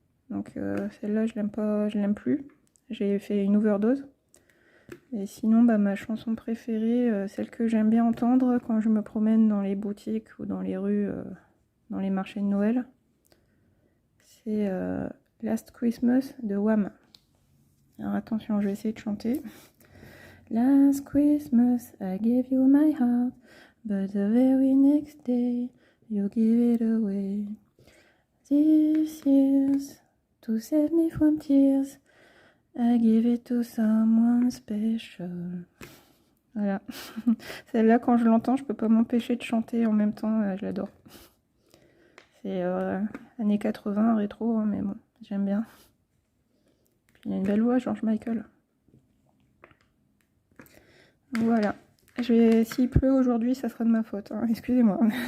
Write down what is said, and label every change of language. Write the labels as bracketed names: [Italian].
[French] Donc celle-là, je l'aime pas, je l'aime plus. J'ai fait une overdose. Et sinon, bah, ma chanson préférée, celle que j'aime bien entendre quand je me promène dans les boutiques ou dans les rues, dans les marchés de Noël, c'est Last Christmas de Wham. Alors attention, je vais essayer de chanter. [English] Last Christmas I gave you my heart, but the very next day you give it away. This year's to save me from tears, I give it to someone special. [French] Voilà. Celle-là, quand je l'entends, je peux pas m'empêcher de chanter en même temps, je l'adore. C'est années 80, rétro, hein, mais bon, j'aime bien. Puis il a une belle voix, George Michael. Voilà. S'il pleut aujourd'hui, ça sera de ma faute, hein, excusez-moi.